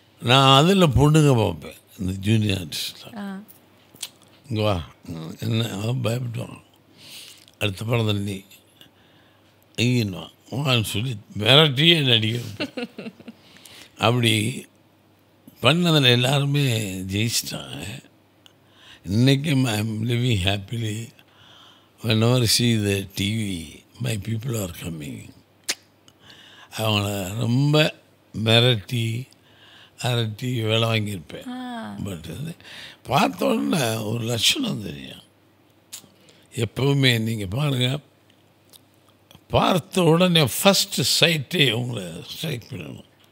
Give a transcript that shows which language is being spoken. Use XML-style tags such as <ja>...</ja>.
<ta>நான் அதில் பொண்ணுங்க பார்ப்பேன், இந்த ஜூனியர் ஆர்டிஸ்டாக. இங்கே வா, என்ன அவன் பயப்படுவான், அடுத்த படத்தில் நீ எங்கேன்னு வான்னு சொல்லி மிரட்டியே நடிக்க வைப்பேன். அப்படி பண்ணதில் எல்லாருமே ஜெயிச்சிட்டாங்க. இன்றைக்கும்</ta> <en>I am living happily. whenever see the TV, my people are coming.</en> <ta>அவங்கள ரொம்ப மிரட்டி அரட்டி வேலை வாங்கியிருப்பேன். பட் பார்த்த உடனே ஒரு லட்சணம் தெரியும். எப்போவுமே நீங்கள் பாருங்கள், பார்த்த உடனே ஃபஸ்ட்டு சைட்டே உங்களை ஸ்ட்ரைக் பண்ணணும்,</ta>